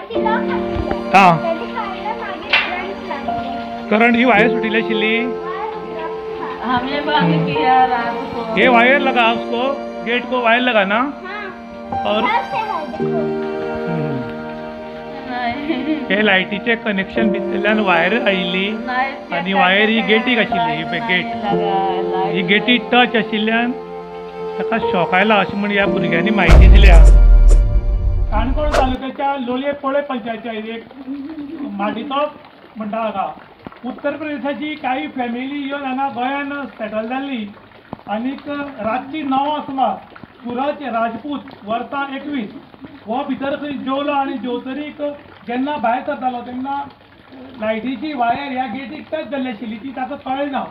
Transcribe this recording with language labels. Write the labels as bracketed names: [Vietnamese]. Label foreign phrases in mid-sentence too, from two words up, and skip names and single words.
[Konkani] हां करंट ही वायर सुटिल्ली आशिल्ली ये [Hindi] वायर लगा उसको गेट को वायर लगा ना [Konkani] और हे लायटीचे कनेक्शन भितरल्यान वायर आयिल्ली आनी वायर ही गेटीक आशिल्ली ही गेट ही गेटी टच आशिल्ल्यान ताका शॉक आयला अशें म्हण ह्या भुरग्यांनी म्हायती दिल्या। काणकोण तालुक्याच्या लोलये पोळे पंचायतीच्या एक माडीचो म्हणटा हाका उत्तर प्रदेशाची काही फॅमिली येवन हांगा गोंयान सेटल जाल्ली आनीक रातची 9 सुमार सूरज राजपूत वर्सा 21 हो भितर खंय जेवलो आनी जेवतरीक जेन्ना भायर सरतालो तेन्ना लायटीची वायर ह्या गेटीक टच जाल्ली आशिल्ली ती ताका कळ्ळी ना।